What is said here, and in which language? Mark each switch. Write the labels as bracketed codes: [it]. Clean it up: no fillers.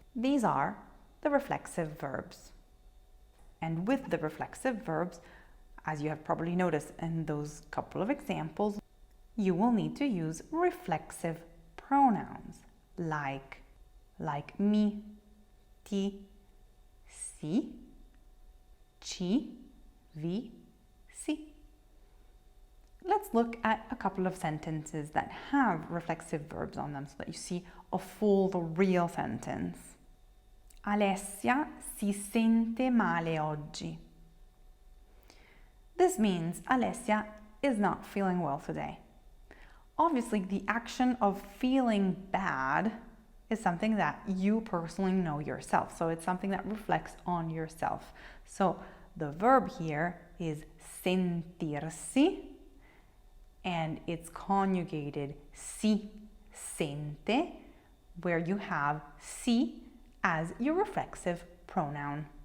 [en] These are the reflexive verbs. And with the reflexive verbs, as you have probably noticed in those couple of examples, you will need to use reflexive pronouns like mi, ti, si, ci, vi, si. Let's look at a couple of sentences that have reflexive verbs on them so that you see a full, real sentence. [it] Alessia si sente male oggi. [en] This means Alessia is not feeling well today. Obviously, the action of feeling bad is something that you personally know yourself. So it's something that reflects on yourself. So the verb here is sentirsi, and it's conjugated si sente, where you have si as your reflexive pronoun.